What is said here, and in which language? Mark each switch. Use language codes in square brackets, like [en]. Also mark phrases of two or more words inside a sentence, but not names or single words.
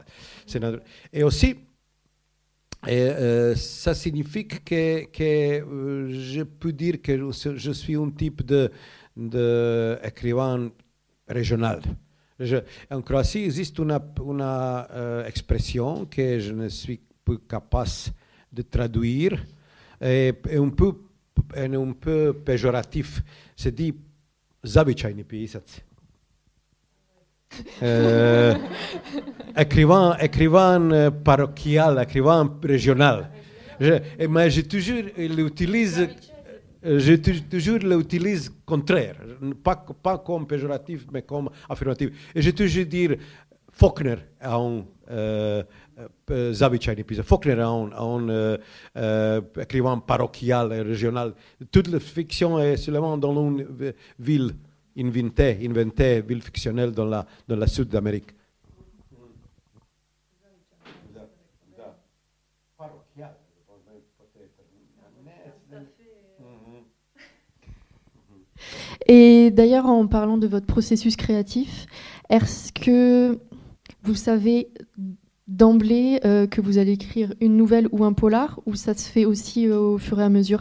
[fr] Et aussi, ça signifie que je peux dire que je suis un type d'écrivain régional. En Croatie, il existe une expression que je ne suis plus capable de traduire, et un peu péjoratif. Se dit [hr] zavičajni pisac. [fr] Écrivain parochial, écrivain régional. Mais je toujours l'utilise contraire, pas comme péjoratif, mais comme affirmatif. Et je toujours dire Faulkner a un [hr] zavičajni pisac. [fr] Faulkner a un écrivain parochial et régional. Toute la fiction est seulement dans une ville inventée, ville fictionnelle dans la Sud d'Amérique. Et d'ailleurs, en parlant de votre processus créatif, est-ce que vous savez d'emblée que vous allez écrire une nouvelle ou un polar, ou ça se fait aussi au fur et à mesure?